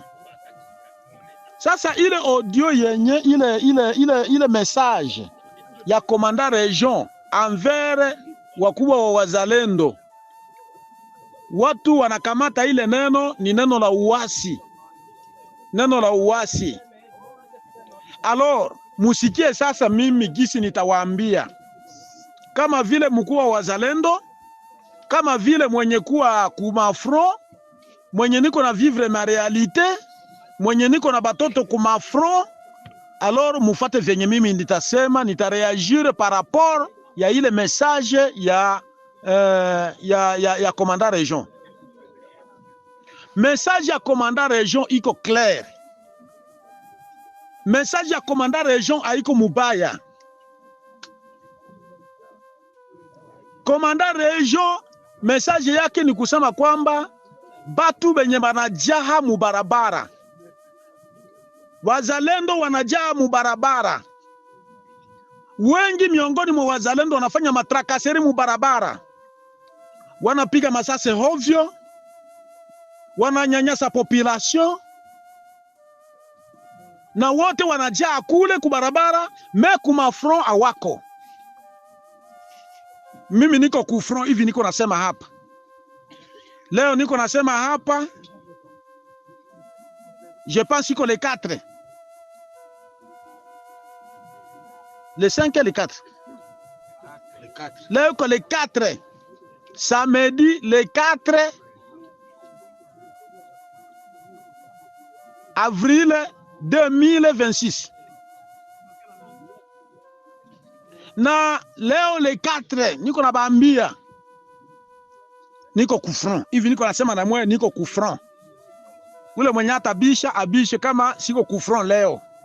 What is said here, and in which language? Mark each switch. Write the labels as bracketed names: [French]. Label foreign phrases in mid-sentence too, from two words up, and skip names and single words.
[Swahili] Sasa ile audio yenye ile message ya [French] komanda region [Swahili] envers wakubwa wa wazalendo, watu wanakamata ile neno ni neno la uasi, neno la uasi. Alors musikie sasa mimi gisi nitawaambia, kama vile mkuu wa wazalendo, kama vile mwenye kuwa kuma front, mwenye niko na [French] vivre ma réalité, [Swahili] mwenye niko na batoto kuma front. Alors mufate venye mimi nitasema, nitareagir [French] par rapport [Swahili] ya ile message ya commandant région. Message ya [French] commandant région [Swahili] iko clair. Message ya [French] commandant région [Swahili] haiko mubaya. [French] Commandant région [Swahili] message yake ni kusema kwamba batu benye banajaha mubarabara, wazalendo wanajaa mubarabara. Wengi miongoni mwa wazalendo wanafanya matrakaseri mubarabara, wanapiga masase hovyo, wananyanyasa population, na wote wanajaa kule kubarabara, me kuma front awako. Mimi niko ku front hivi, niko nasema hapa leo, niko nasema hapa, [French] je pense que les 4, les 5 et les 4. Leo que les 4, samedi les 4 avril 2026. [Swahili] Na leo le 4 niko na bambia, niko ku front hivi, niko nasema na mwe niko ku front. Ule mwenye atabisha abishe kama siko ku front leo.